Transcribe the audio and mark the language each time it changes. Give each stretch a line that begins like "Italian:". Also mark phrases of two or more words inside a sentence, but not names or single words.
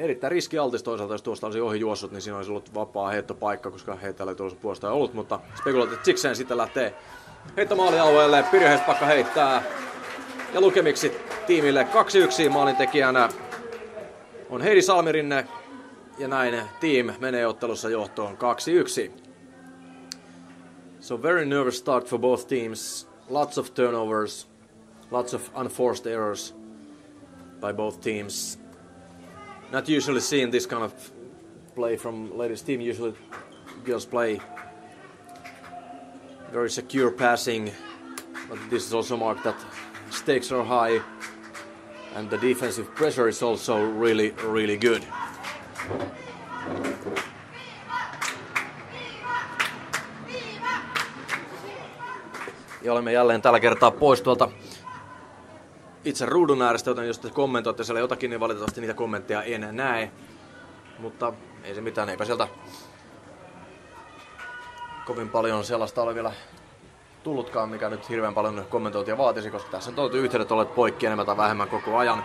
Finnish: Erittäin riskialtis toisaalta, jos tuosta olisi ohi juossut, niin siinä olisi ollut vapaa heittopaikka, koska heittäjällä ei tuollaista puolustaja ollut, mutta spekuloitit sikseen sitten lähtee heittomaalialueelle. Pirjo Hestbacka heittää ja lukemiksi tiimille 2-1 maalintekijänä on Heidi Salmirinne ja näin team menee ottelussa johtoon 2-1.
English: So very nervous start for both teams. Lots of turnovers, lots of unforced errors by both teams. Not usually seen this kind of play from ladies team. Usually girls play very secure passing, but this is also marked that stakes are high and the defensive pressure is also really good.
Finnish: Ja olemme jälleen tällä kertaa pois tuolta itse ruudun äärestä, joten jos te kommentoitte siellä jotakin, niin valitettavasti niitä kommentteja en näe. Mutta ei se mitään, eipä sieltä kovin paljon sellaista ole vielä tullutkaan, mikä nyt hirveän paljon kommentointia vaatisi, koska tässä on yhteydet olleet poikki enemmän tai vähemmän koko ajan.